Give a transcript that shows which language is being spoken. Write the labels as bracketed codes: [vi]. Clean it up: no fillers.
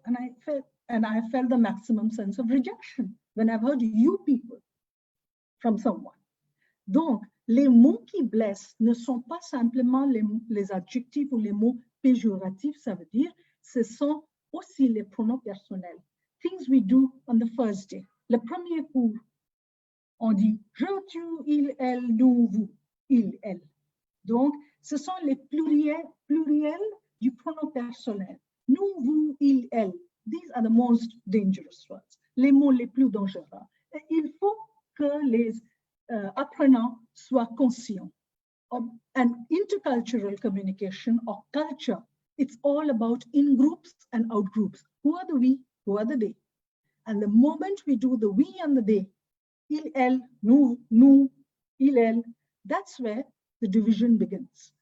[en] And I felt the maximum sense of rejection when I've heard you people from someone. [fr] Donc, les mots qui blessent ne sont pas simplement les adjectifs ou les mots péjoratifs, ça veut dire, ce sont aussi les pronoms personnels. [en] Things we do on the first day. [fr] Le premier cours, on dit je, tu, il, elle, nous, vous, il, elle. Donc, ce sont les pluriels du pronom personnel. Nous, vous, il, elle. [en] These are the most dangerous words. [fr] Les mots les plus dangereux. Et il faut que les apprenants soient conscients. [en] And intercultural communication or culture, it's all about in-groups and out-groups. Who are the we, who are the they? And the moment we do the we and the they, [fr] il, elle, nous, il, elle, [en] that's where the division begins.